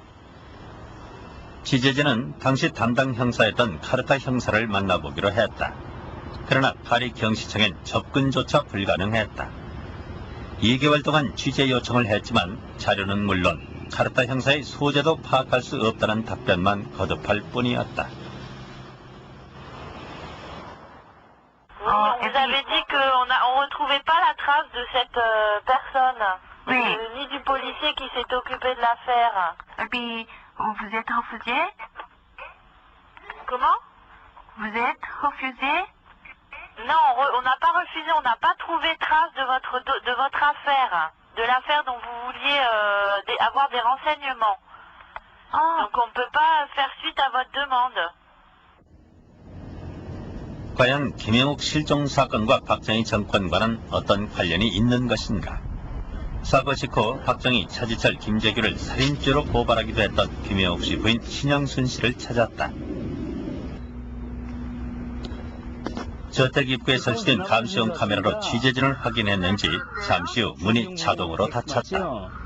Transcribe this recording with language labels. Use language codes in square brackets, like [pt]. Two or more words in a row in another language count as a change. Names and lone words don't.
[ko] 취재진은 당시 담당 형사였던 카르타 형사를 만나보기로 했다. 그러나 파리 경시청엔 접근조차 불가능했다. 2개월 동안 취재 요청을 했지만 자료는 물론 카르타 형사의 소재도 파악할 수 없다는 답변만 거듭할 뿐이었다. [fr] Vous avez dit qu'on retrouvait pas la trace de cette personne, ni du policier qui s'est occupé de l'affaire. Et puis, vous êtes refusé? Comment? Vous êtes refusé? Non, on n'a pas refusé, on n'a pas trouvé trace de votre affaire, de l'affaire dont vous vouliez avoir des renseignements. Donc on ne peut pas faire suite à votre demande. [ko] 과연 김영욱 실종 사건과 박정희 정권과는 어떤 관련이 있는 것인가? 사고 직후 박정희, 차지철, 김재규를 살인죄로 고발하기도 했던 김영욱 씨 부인 신영순 씨를 찾았다. 저택 입구에 설치된 감시용 카메라로 취재진을 확인했는지 잠시 후 문이 자동으로 닫혔다.